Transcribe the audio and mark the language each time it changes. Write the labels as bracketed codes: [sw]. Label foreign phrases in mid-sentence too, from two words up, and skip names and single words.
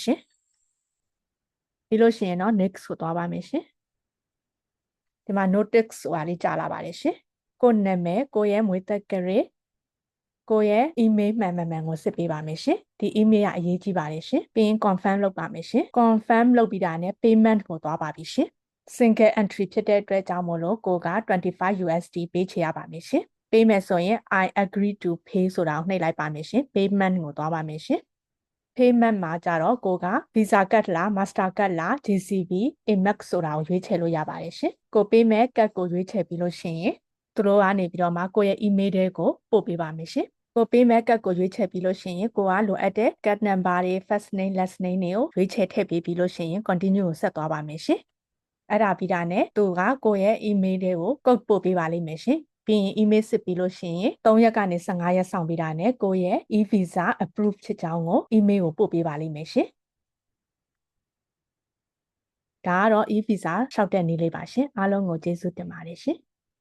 [my] ရှင်ပြီးလို့ရှိရင်တော့ next ကိုသွားပါမယ်ရှင်ဒီမှာ notice ဆိုတာလေးကြာလာပါတယ်ရှင်ကိုယ့်နာမည်ကိုယ့်ရဲ့မွေးသက်ကြရကိုယ့်ရဲ့ email မှန်ကိုစစ်ပေးပါမယ်ရှင်ဒီ email ကအရေးကြီးပါတယ်ရှင်ပြီးရင် confirm လုပ်ပါမယ်ရှင် confirm လုပ်ပြီးတာ နဲ့ payment ကိုသွားပါပြီရှင် [en] single entry [my] ဖြစ်တဲ့အတွက်ကြောင့်မို့လို့ကိုက25 USD ပေးချေရပါမယ်ရှင်ပေးမယ်ဆိုရင် [en] I agree to pay [my] ဆိုတာကိုနှိပ်လိုက်ပါမယ်ရှင် payment ကိုသွား ပါမယ်ရှင် payment မှာကြတော့ကိုက Visa card လား Master card လား JCB Amex ဆိုတာကိုရွေးချယ်လို့ရပါတယ်ရှင်ကိုပေးမဲ့ card ကိုရွေးချယ်ပြီးလို့ရှိ ရင်သူတို့ကနေပြီးတော့မှကိုရဲ့ email တွေကိုပို့ပေးပါမယ်ရှင်ကိုပေးမဲ့ card ကိုရွေးချယ်ပြီးလို့ရှိရင်ကို ကလိုအပ်တဲ့ [en] card number [my] တွေ [en] first name last name [my] တွေကိုရွေးချယ်ထည့်ပေးပြီးလို့ရှိရင် continue ကိုဆက်သွားပါမယ်ရှင်အဲ့ဒါပြီးတာနဲ့သူကကိုရဲ့ email တွေကို code ပို့ပေးပါလိမ့်မယ်ရှင်ပြီးရင် email စစ်ပြီးလို့ရှိရင်3ရက်ကနေ15ရက်ဆောင်ပြီးတာနဲ့ကိုရဲ့ [en] e-visa approve [my] ဖြစ်ကြောင်းကို email ကိုပို့ပေးပါလိမ့်မယ်ရှင်ဒါကတော့ e-visa လျှောက်တဲ့နည်းလေးပါရှင်အားလုံးကိုကျေးဇူးတင်ပါတယ်ရှင်